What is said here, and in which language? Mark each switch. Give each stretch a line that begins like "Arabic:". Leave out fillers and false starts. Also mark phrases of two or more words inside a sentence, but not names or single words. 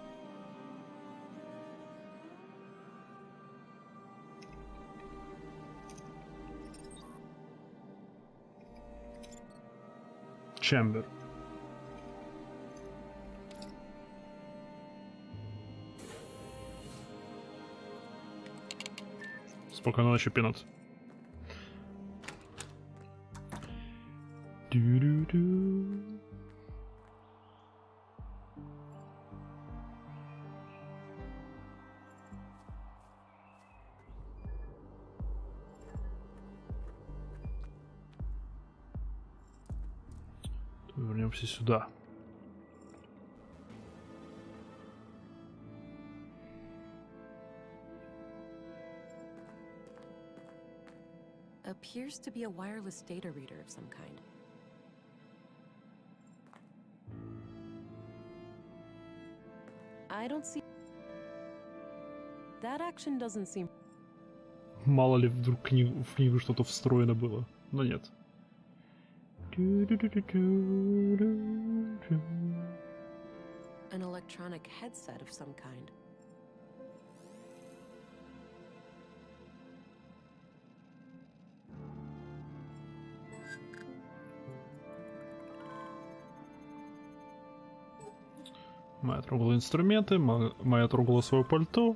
Russian: Чембер. Спокойной ночи, Пинат. Ду-ду-ду. Вернемся сюда.
English: Appears to be a wireless data reader of some kind. I don't see... That action doesn't seem...
Russian: Мало ли вдруг в книгу что-то встроено было. Но нет.
English: An electronic headset of some kind.
Russian: Майя трогала инструменты, Майя трогала свое пальто.